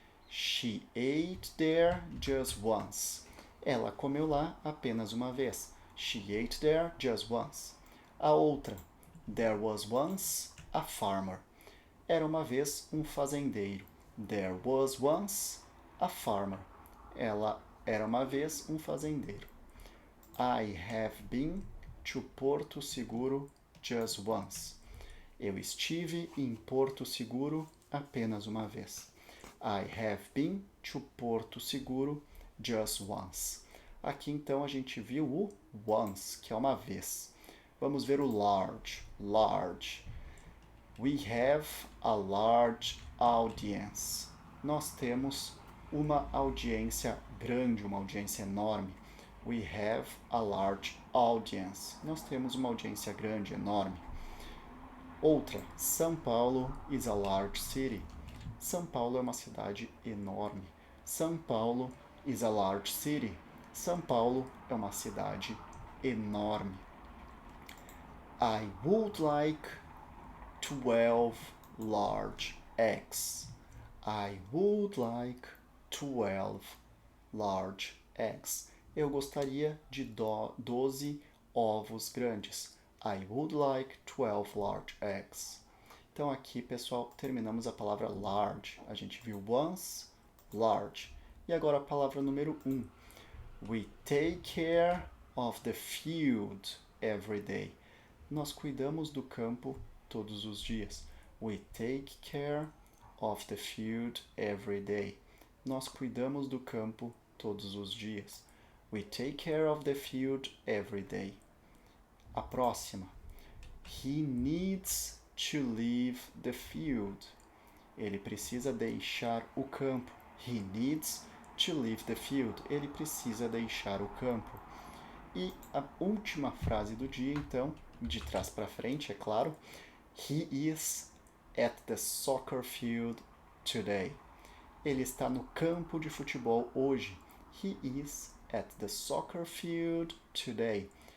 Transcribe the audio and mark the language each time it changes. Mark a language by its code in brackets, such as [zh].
[en] She ate there just once. [pt] Ela comeu lá apenas uma vez. [en] She ate there just once. [pt] A outra. [en] There was once a farmer. [pt] Era uma vez um fazendeiro. [en] There was once a farmer. [pt] Ela era uma vez um fazendeiro. [en] I have been to Porto Seguro just once. [pt] Eu estive em Porto Seguro apenas uma vez. I have been to Porto Seguro just once. Aqui então a gente viu o once, que é uma vez. Vamos ver o large. Large. [en] We have a large audience. [pt] Nós temos uma audiência grande, uma audiência enorme. [en] We have a large audience. [pt] Nós temos uma audiência grande, enorme. [en] Outra, São Paulo is a large city. [pt] São Paulo é uma cidade enorme. [en] São Paulo is a large city. [pt] São Paulo é uma cidade enorme. [en] I would like 12 large eggs. I would like 12 large eggs. [pt] Eu gostaria de 12 ovos grandes. [en] I would like 12 large eggs. [pt] Então aqui, pessoal, terminamos a palavra large. A gente viu once, large. E agora a palavra número 1. [en] We take care of the field every day. [pt] Nós cuidamos do campo todos os dias. [en] We take care of the field every day. [pt] Nós cuidamos do campo todos os dias. [en] We take care of the field every day. [pt] A próxima. [en] He needs to leave the field. [pt] Ele precisa deixar o campo. [en] He needs to leave the field. [pt] Ele precisa deixar o campo. E a última frase do dia, então, de trás para frente, é claro. [en] He is at the soccer field today. [pt] Ele está no campo de futebol hoje. [en] He is at the soccer field today.